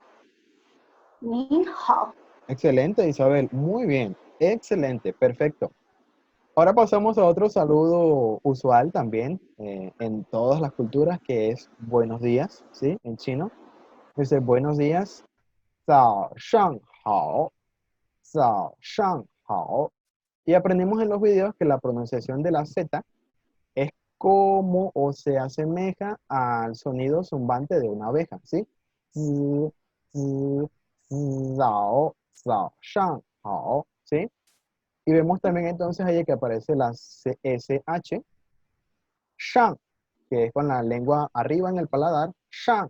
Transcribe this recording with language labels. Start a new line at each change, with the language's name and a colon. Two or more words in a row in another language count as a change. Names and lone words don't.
Chinese: 你好，
Spanish: excelente, Isabel, muy bien, excelente, perfecto. Ahora pasamos a otro saludo usual también en todas las culturas, que es buenos días, ¿sí? En chino. Dice buenos días,
Chinese: 早上好, 早上好.
Spanish: Y aprendimos en los videos que la pronunciación de la Z es como o se asemeja al sonido zumbante de una abeja, ¿sí? Z, z,
Chinese: 早，早，上，好,
Spanish: ¿sí? Y vemos también entonces ahí que aparece la SH, shang, que es con la lengua arriba en el paladar, shang.